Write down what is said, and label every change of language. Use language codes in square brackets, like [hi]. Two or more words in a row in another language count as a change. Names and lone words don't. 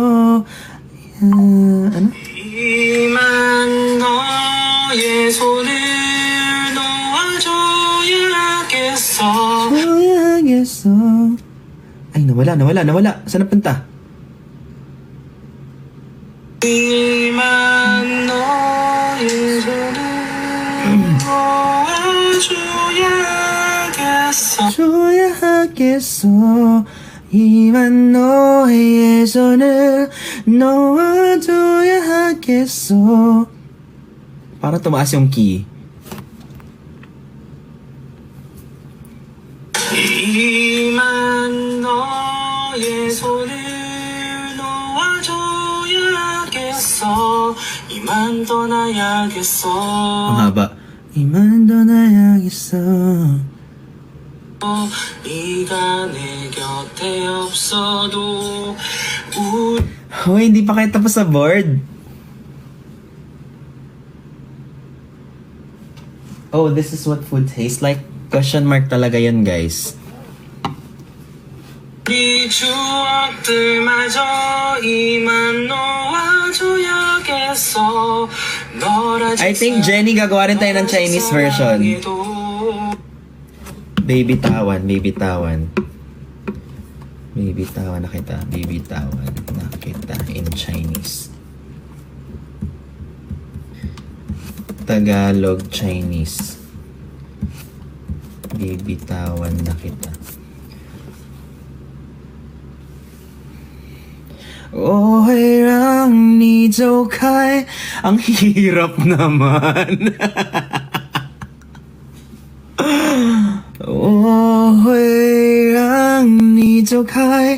[tl] ano? [ko] 이만 너의 손을 놓아줘야 하겠어. [tl] Ay, nawala. Saan napunta? [ko] 이만 너의 손을 줘야 하겠어. 이만 너의 손을 놓아줘야 하겠어. [tl] Para tumaas yung key. [ko] 이만 너의 손을 놓아줘야 하겠어. 이만 떠나야겠어. [tl] Ang haba. [ko] 이만 떠나야겠어. 네가 내 곁에 없어도 [tl] Hoy, hindi pa kayo tapos sa board. [en] Oh, this is what food tastes like? Question mark [tl] talaga yun, guys. [ko] 이 추억들마저 이만 놓아줘야겠어. [en] I think [tl] Jenny gagawa rin tayo ng [en] Chinese version. [tl] Baby tawan na kita. Baby tawan na kita [en] in Chinese. [tl] Tagalog Chinese. Baby tawan na kita. [zh] Oh, 会让你走开. [tl] Ang hirap naman. [zh] 我会让你走开.